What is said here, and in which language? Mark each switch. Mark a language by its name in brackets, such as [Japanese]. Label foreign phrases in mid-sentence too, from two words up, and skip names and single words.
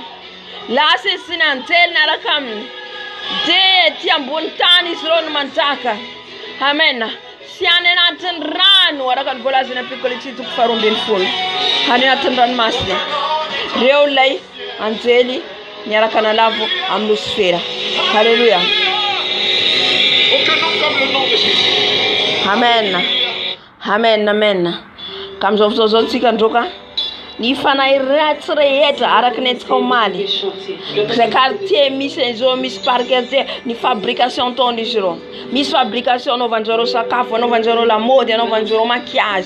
[Malagasy] Lasa izy sy ny anjely niaraka aminy. Dia ety ambony tany izy ireo no manjaka. Amen. Sy any anatin'ny rano araka ny voalazana Apocalypse toko faharoambin'ny folo. Any anatin'ny ranomasina. Reo ilay anjely niaraka nalavo amin'ny Lucifera. Alléluia. [French] Aucun nom comme le nom de Jésus. [Malagasy] Amen. Amen. Amen. Kam'izao fotoana tsika ndroka ny fanahy ratsy rehetra araka ny etsika omaly. Zay quartier misy izao misy parquet ny fabrication taony izy ireo. Misy fabrication anaovanjareo sakafo, anaovanjareo lamaody, anaovanjareo maquillage.